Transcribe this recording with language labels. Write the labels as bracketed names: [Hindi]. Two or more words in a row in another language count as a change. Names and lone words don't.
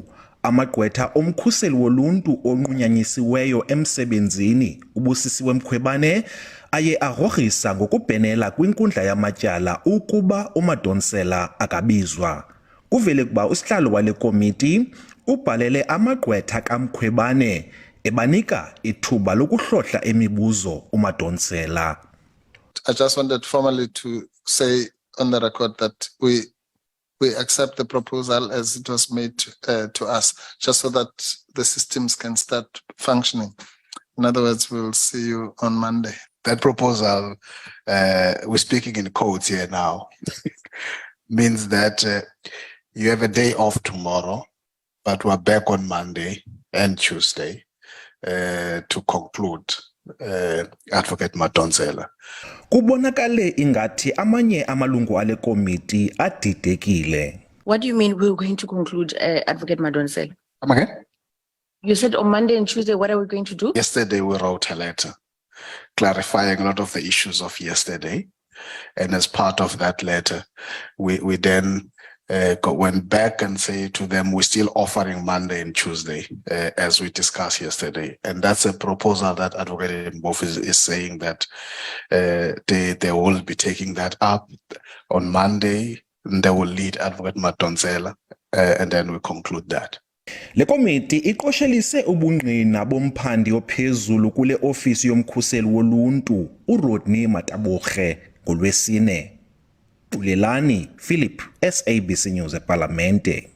[Xhosa] Amagqwetha omkhuseli woluntu onqunyanyisiweyo emsebenzini, uBusisiwe Mkhwebane, aye agrogrisa ngokubhenela kwinkundla yamatyala ukuba uMadonsela akabizwa. Kuvele kuba usihlalo wale komiti ubhalele amagqwetha kaMkhwebane ebanika ithuba lokuhlohla imibuzo uMadonsela. [English] I just wanted formally to say on the record that we accept the proposal as it was made to us, just so that the systems can start functioning. In other words, we'll see you on Monday. That proposal, we're speaking in codes here now, means that you have a day off tomorrow, but we're back on Monday and Tuesday to conclude Advocate Madonsela. [Xhosa] Kubonakale ingathi amanye amalungu ale komiti adidekile. [English] What do you mean we're going to conclude Advocate Madonsela? Come again? You said on Monday and Tuesday, what are we going to do? Yesterday we wrote a letter clarifying a lot of the issues of yesterday. And as part of that letter, we then went back and say to them, we're still offering Monday and Tuesday, as we discussed yesterday. And that's a proposal that Advocate Mbofu is saying that they will be taking that up on Monday, and they will lead Advocate Madonsela, and then we conclude that. [Xhosa] Le komiti iqoshelise ubungqina bomphandi ophezulu kule ofisi yomkhuseli woluntu uRodney Mataborhe ngolwesine. Bulelani Philip, SABC News eParlamente.